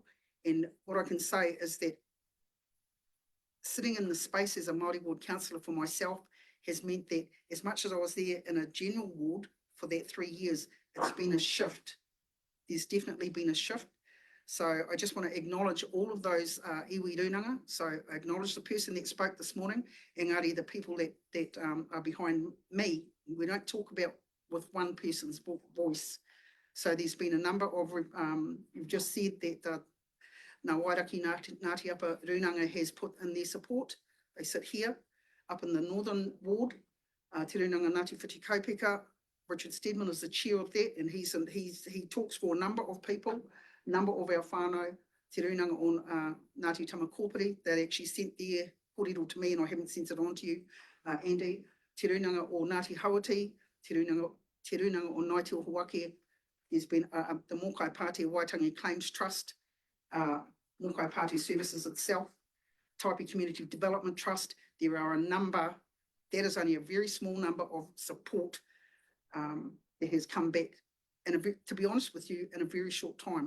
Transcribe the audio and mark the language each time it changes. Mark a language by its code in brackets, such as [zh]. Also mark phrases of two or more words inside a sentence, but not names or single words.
[en] And what I can say is that sitting in the space as a Māori ward councillor for myself has meant that as much as I was there in a general ward for that 3 years, it's been a shift. There's definitely been a shift. So I just want to acknowledge all of those iwi runanga. So I acknowledge the person that spoke this morning, engari the people that are behind me. We don't talk about with one person's voice. So there's been a number of, you've just said that Ngā Wairaki Ngāti Apa Runanga has put in their support. They sit here up in the Northern Ward, Te Runanga Ngāti Whiti Kaupeka. Richard Stedman is the chair of that, and he talks for a number of people, number of our whānau, Te Runanga on Ngāti Tamakōpiri, that actually sent their kōrero to me, and I haven't sent it on to you, Andy. Te Runanga o Ngāti Hawati, Te Runanga o Ngāti o Huake. There's been the Mōkai Pāti Waitangi Claims Trust, Mōkai Pāti Services itself, Taipi Community Development Trust. There are a number, that is only a very small number of support that has come back, and to be honest with you, in a very short time.